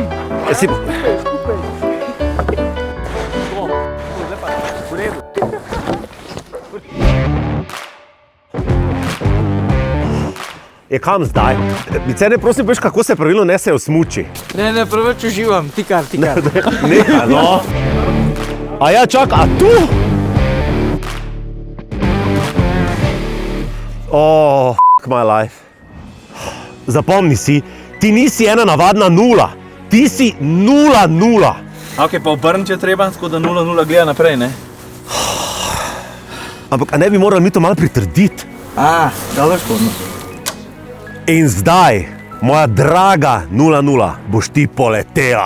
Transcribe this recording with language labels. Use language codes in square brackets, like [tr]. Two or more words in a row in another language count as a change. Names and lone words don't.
[sl] Ja, si... Je kam zdaj? Vicene, prosim, veš, kako se pravilno nesejo smuči? Ne, preveč uživam, ti kar. Nekaj, no. A ja, čak, a tu? [en] Oh, my life. [sl] Zapomni si, ti nisi ena navadna nula. Ti si 0-0. Ok, pa obrniti je treba, tako da 0-0 gleda naprej, ne? Ampak, a ne bi morali mi to malo pritrditi? Dobro škodno. In zdaj, moja draga 0-0, boš ti poletela.